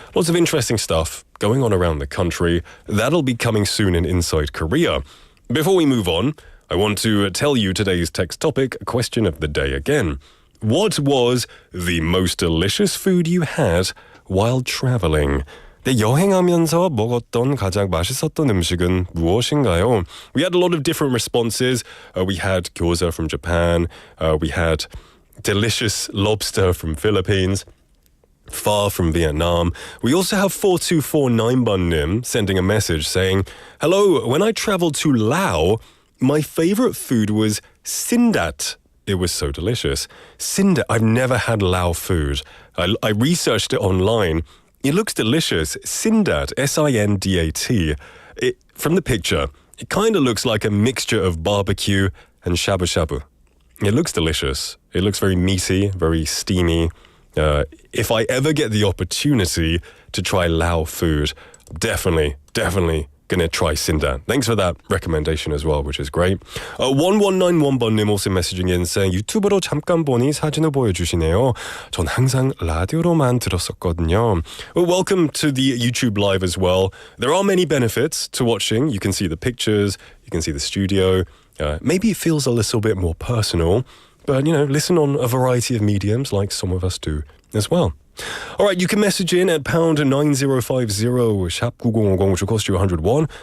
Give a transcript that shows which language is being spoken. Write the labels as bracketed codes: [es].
[en] Lots of interesting stuff going on around the country. That'll be coming soon in Inside Korea. Before we move on, I want to tell you today's text topic, question of the day again. What was the most delicious food you had while traveling? [ko] 네, 여행하면서 먹었던 가장 맛있었던 음식은 무엇인가요? [en] We had a lot of different responses. We had gyoza from Japan. We had delicious lobster from Philippines. Pho from Vietnam. We also have 4249번님 sending a message saying, hello, when I traveled to Laos, my favorite food was sindat. It was so delicious. Sindat, I've never had Lao food. I researched it online. It looks delicious. Sindat, S-I-N-D-A-T. From the picture, it kind of looks like a mixture of barbecue and shabu shabu. It looks delicious. It looks very meaty, very steamy. If I ever get the opportunity to try Lao food, definitely gonna try sindat. Thanks for that recommendation as well, which is great. [ko] 1191번님 [en] also messaging in saying [ko] 유튜브로 잠깐 보니 사진을 보여주시네요. 전 항상 라디오로만 들었었거든요. [en] Well, welcome to the YouTube live as well. There are many benefits to watching. You can see the pictures, you can see the studio. Maybe it feels a little bit more personal, but listen on a variety of mediums like some of us do as well. All right, you can message in at #9050 샵 9050, which will cost you 101.